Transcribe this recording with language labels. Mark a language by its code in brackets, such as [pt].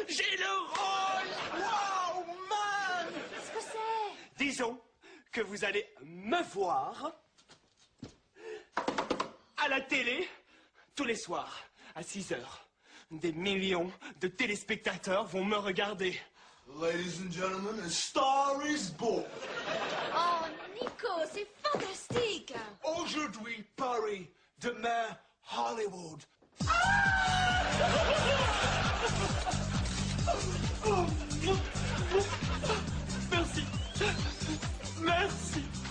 [fr] J'ai le rôle. Wow, man. Qu'est-ce que c'est? Disons que vous allez me voir à la télé tous les soirs à 6 heures. Des millions de téléspectateurs vont me regarder. [en] Ladies and gentlemen, a star is born. [fr] Oh, Nico, c'est fantastique! Aujourd'hui, Paris, demain, Hollywood. Merci. Merci.